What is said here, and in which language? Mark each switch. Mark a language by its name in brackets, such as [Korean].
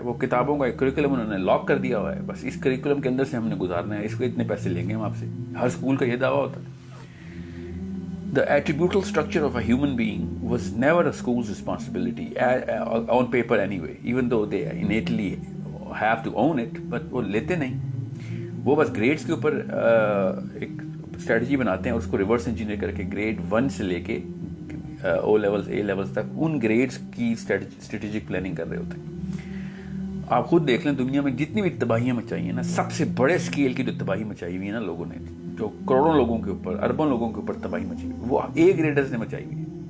[Urdu] وہ کتابوں کا ایک کریکولم انہوں نے لاک کر دیا ہوا ہے, بس اس کریکولم کے اندر سے ہم نے گزارنا ہے, اس کو اتنے پیسے لیں گے ہم آپ سے. ہر اسکول کا یہ دعویٰ ہوتا ہے. [English] The attributable structure of a human being was never a school's responsibility on paper anyway, even though they innately have to own it, but [Urdu] وہ لیتے نہیں. وہ بس گریڈز کے اوپر ایک اسٹریٹجی بناتے ہیں اور اس کو ریورس انجینئر کر کے گریڈ 1 سے لے کے او لیولز اے لیولز تک ان گریڈز کی اسٹریٹجک پلاننگ کر رہے ہوتے ہیں. آپ خود دیکھ لیں, دنیا میں جتنی بھی تباہیاں مچائی ہیں نا, سب سے بڑے اسکیل کی جو تباہی مچائی ہوئی ہے نا لوگوں نے, جو کروڑوں لوگوں کے اوپر, اربوں لوگوں کے اوپر تباہی مچی ہوئی, وہ اے گریڈرز نے مچائی ہوئی ہے.